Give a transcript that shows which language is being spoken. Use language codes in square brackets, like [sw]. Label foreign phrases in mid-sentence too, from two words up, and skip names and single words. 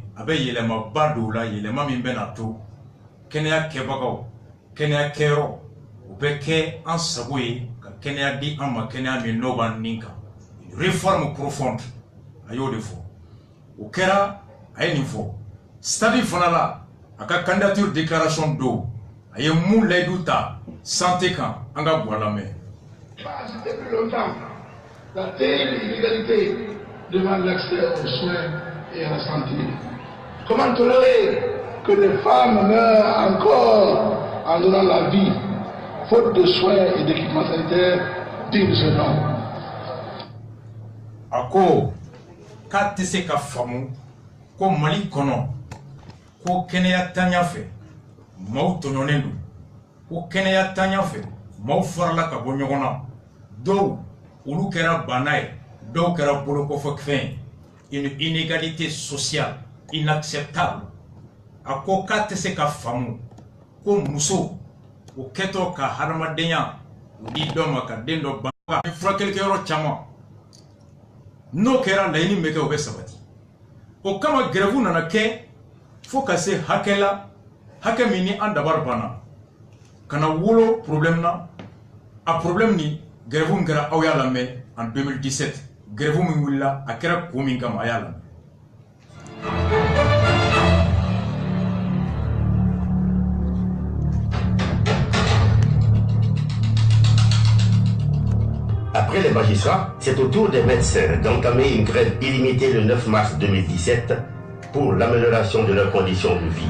[bm] a bɛ yɛlɛmaba dɔw la yɛlɛma min bɛ na to kɛnɛya kɛbagaw kɛnɛya kɛyɔrɔ o bɛ kɛ an sago ye ka kɛnɛya di an ma kɛnɛya min n'o b'an nin kan [fr] réforme profonde [bm] a y'o de fɔ o kɛra a ye nin fɔ stade fana la a ka [fr] candidature déclaration [bm] do a ye mun layidu ta santé kan an ka bɔ a lamɛn. [fr] Depuis longtemps, la terrible inégalité devant l'accès aux soins et à la santé. Comment tolérer que des femmes meurent encore en donnant la vie, faute de soins et d'équipements sanitaires dignes de ce nom? [bm] Ako k'a tɛ se ka faamu ko Mali kɔnɔ ko kɛnɛya tanya fɛ maaw tɔɲɔnen don ko kɛnɛya tanya fɛ maaw farala ka bɔ ɲɔgɔn na dɔw olu kɛra bana ye dɔw kɛra bolokɔfɛfɛn ye [fr] une inégalité sociale inacceptable [bm] a ko k'a tɛ se ka faamu ko muso o kɛtɔ ka hadamadenya o di dɔ ma ka den dɔ bange furakɛlikɛyɔrɔ caman n'o kɛra laɲini bɛ kɛ o bɛ sabati o kama grève nana kɛ fo ka se hakɛ la hakɛ min ni an dabari banna kana wolo problème na a problème ni grève min kɛra aw y'a lamɛn en 2017 grève min wulila a kɛra ko min kama a y'a lamɛn. [fr] Après les magistrats, c'est au tour des médecins d'entamer une grève illimitée le 9 mars 2017 pour l'amélioration de leurs conditions de vie.